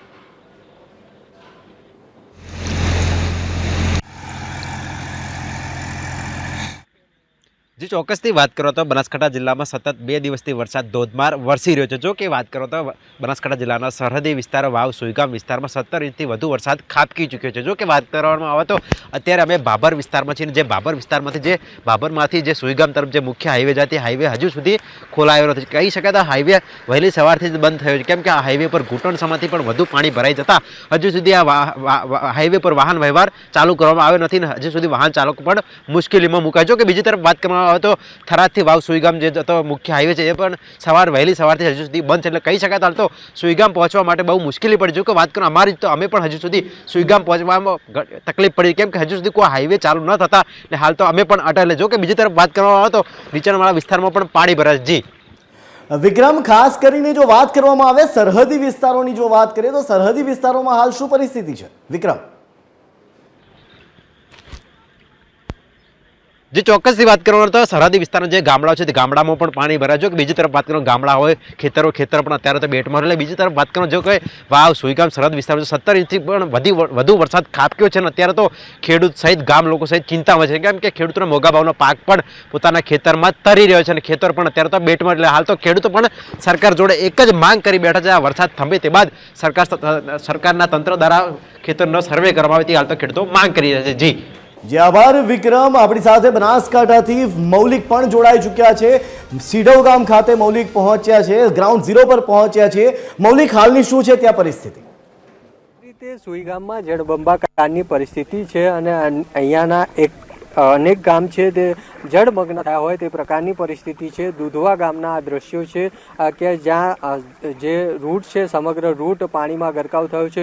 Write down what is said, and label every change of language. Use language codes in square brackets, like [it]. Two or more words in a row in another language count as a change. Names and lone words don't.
[gu] જી ચોક્કસથી વાત કરો તો બનાસકાંઠા જિલ્લામાં સતત 2 દિવસથી વરસાદ ધોધમાર વરસી રહ્યો છે। જો કે વાત કરો તો બનાસકાંઠા જિલ્લાના સરહદી વિસ્તાર વાવ સુઈગામ વિસ્તારમાં 17 ઇંચથી વધુ વરસાદ ખાબકી ચૂક્યો છે। જો કે વાત કરવામાં આવે તો અત્યારે અમે ભાભર વિસ્તારમાં છીએ। જે ભાભર વિસ્તારમાંથી જે ભાભરમાંથી જે સુઈગામ તરફ જે મુખ્ય હાઈવે જાતી હાઈવે હજુ સુધી ખોલાયો નથી। કહી શકાય તો હાઈવે વહેલી સવારથી જ બંધ થયો છે, કેમ કે આ હાઈવે પર ઘૂંટણસમાંથી પણ વધુ પાણી ભરાઈ જતા હજુ સુધી આ હાઈવે પર વાહન વ્યવહાર ચાલુ કરવામાં આવ્યો નથી। હજુ સુધી વાહન ચાલકો પણ મુશ્કેલીમાં મુકાય। જો કે બીજી તરફ વાત કરવામાં આવે તો થરાદથી વાવ સુઈગામ જે જતો મુખ્ય હાઈવે है વહેલી સવારથી હજુ સુધી બંધ है। એટલે કહી શકાય તો સુઈગામ પહોંચવા માટે બહુ મુશ્કેલી પડી। જો કે વાત કરું અમારી તો અમે પણ હજુ સુધી સુઈગામ પહોંચવામાં તકલીફ પડી, કેમ કે હજુ સુધી કોઈ હાઈવે ચાલુ ન થતા ને હાલ તો અમે પણ અટલે। જો કે બીજી તરફ વાત કરવામાં આવે તો નીચાણવાળા વિસ્તારમાં પણ પાણી ભરાય છે। જી विक्रम, ખાસ કરીને જો વાત કરવામાં આવે સરહદી વિસ્તારોની જો વાત કરીએ તો સરહદી વિસ્તારોમાં હાલ શું પરિસ્થિતિ છે? विक्रम જી ચોક્કસથી વાત કરો તો સરહદી વિસ્તાર જે ગામડાઓ છે તે ગામડામાં પણ પાણી ભરાય। જો કે બીજી તરફ વાત કરો ગામડા હોય ખેતરો ખેતર પણ અત્યારે તો બેટમાં રહે। બીજી તરફ વાત કરો જો કે વાવ સુઈગામ સરહદ વિસ્તાર 17 ઇંચથી પણ વધુ વરસાદ ખાબક્યો છે। અત્યારે તો ખેડૂત સહિત ગામ લોકો સહિત ચિંતામાં છે, કેમ કે ખેડૂતોને મોગા ભાવનો પાક પણ પોતાના ખેતરમાં તરી રહ્યો છે। ખેતર પણ અત્યારે તો બેટમાં। એટલે હાલ તો ખેડૂતો પણ સરકાર જોડે એક જ માંગ કરી બેઠા છે। આ વરસાદ થંભે તે બાદ સરકારના તંત્ર દ્વારા ખેતરનો સર્વે કરવામાં આવે તે હાલ તો ખેડૂતો માંગ કરી રહ્યા છે। जी જી આભાર વિક્રમ। અપની સાથે બનાસકાંઠાથી મૌલિક પણ જોડાઈ ચુક્યા છે। સીડવ ગામ ખાતે મૌલિક પહોંચ્યા છે, [en] ground zero [gu] પર પહોંચ્યા છે। મૌલિક, હાલની શું છે ત્યાં પરિસ્થિતિ? રીતે સુઈગામમાં જળબંબાકારની પરિસ્થિતિ છે અને અહીંયાના અનેક ગામ છે તે જળમગ્ન થયા હોય તે પ્રકારની પરિસ્થિતિ છે। દુધવા ગામના આ દ્રશ્યો છે કે જ્યાં જે રૂટ છે સમગ્ર રૂટ પાણીમાં ગરકાવ થયો છે।